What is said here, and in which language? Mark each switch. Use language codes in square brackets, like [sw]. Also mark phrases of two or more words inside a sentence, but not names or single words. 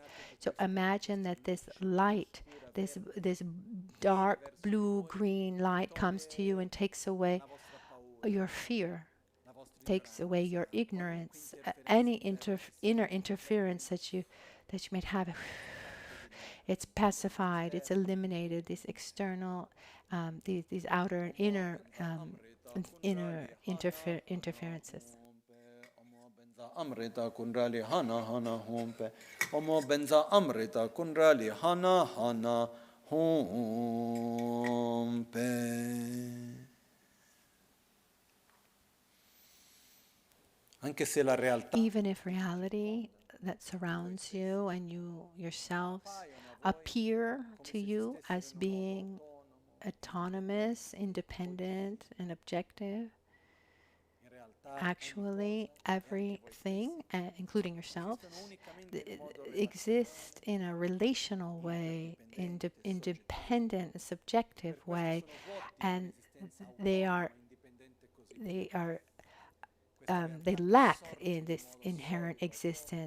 [en] So imagine that this light, this dark blue, green light comes to you and takes away your fear, takes away your ignorance, any inner interference that you might have. It's pacified, it's eliminated, these external, these outer and inner interferences. [sa] Amrita kundrali hana hana hompe. Omo benza amrita kundrali hana hana hompe. [it] Anche se la realtà, [en] even if reality that surrounds you and you yourselves appear to you as being autonomous, independent, and objective, actually everything, including yourselves, exists in a relational way, independent, subjective way, and they lack in this inherent existence.